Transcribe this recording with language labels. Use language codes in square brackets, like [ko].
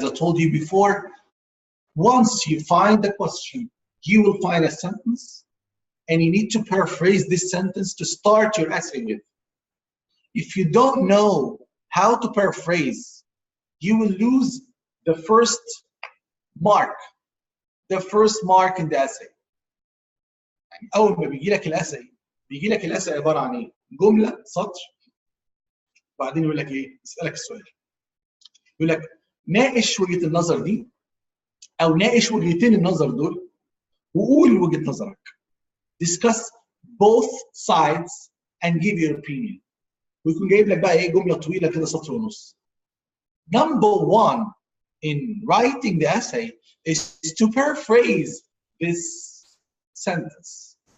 [en] As I told you before, once you find the question, you will find a sentence, and you need to paraphrase this sentence to start your essay with. If you don't know how to paraphrase, you will lose the first mark in the essay. [ar] يعني أول ما بيجي لك الاساي عبارة عن إيه؟ جملة سطر، بعدين يقول لك إيه؟ يسألك السؤال. يقول لك ناقش وجهة النظر دي، أو ناقش وجهتين النظر دول، وقول وجهة نظرك. [en] Discuss both sides and give your opinion. [ar] ويكون جايب لك بقى ايه، جمله طويله كده سطر ونص. [en] Number one in writing the essay is to paraphrase this sentence.